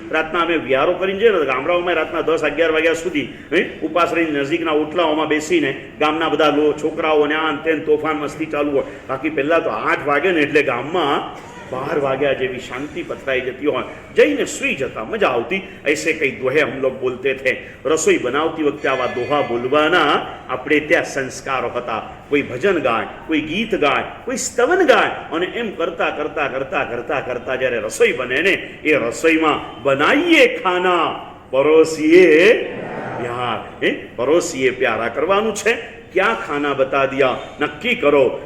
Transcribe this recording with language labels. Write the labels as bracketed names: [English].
[Gujarati] રાતના અમે વિહારો કરીને જઈએ ને ગામડાઓમાં રાતના 10-11 વાગ્યા સુધી ઉપાસ રહીને નજીકના ઓટલાઓમાં બેસીને ગામના બધા છોકરાઓ ને આ તે તોફાન મસ્તી ચાલુ હોય. બાકી પહેલાં તો 8 વાગે ને એટલે ગામમાં 12 વાગ્યા જેવી શાંતિ પથરાઈ જતી હોય. જઈને સુઈ જતા, મજા આવતી. [Hindi] ऐसे कई दोहे हम लोग बोलते थे. [Gujarati] रसोई बनावती वक्त आवा दोहा बोलवाना આપણે ત્યાં સંસ્કારો હતા. કોઈ ભજન ગાય, કોઈ ગીત ગાય, કોઈ સ્તવન ગાય અને એમ કરતા કરતા કરતા કરતા કરતા જ્યારે રસોઈ બને ને એ રસોઈમાં બનાવીએ ખાના, પરોસીએ પ્યાર. પરોસીએ પ્યારા કરવાનું છે. [Hindi] ક્યાં ખાના બતા દિયા, [Gujarati] નક્કી કરો.